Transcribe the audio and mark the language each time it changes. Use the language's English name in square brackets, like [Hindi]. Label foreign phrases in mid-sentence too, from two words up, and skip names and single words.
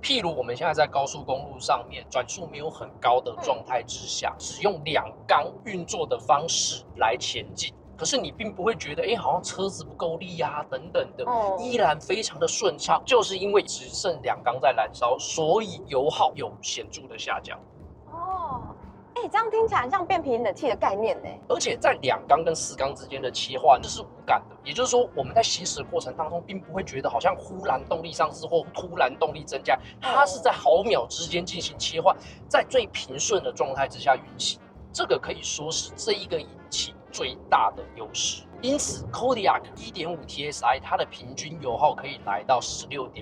[Chinese] 譬如我們現在在高速公路上面，轉速沒有很高的狀態之下，只用2缸運作的方式來前進。可是你並不會覺得，好像車子不夠力啊，等等的，依然非常的順暢，就是因為只剩2缸在燃燒，所以油耗有顯著的下降。這樣聽起來很像变频冷气的概念呢。而且在2缸跟4缸之間的切換，这是无感的，也就是說，我們在行駛的過程當中，並不會覺得好像忽然動力喪失或突然動力增加，它是在毫秒之間進行切換，在最平順的狀態之下運行。這個可以說是這一個引擎最大的優勢。因此 Kodiaq 1.5 TSI 它的平均油耗可以來到16.8。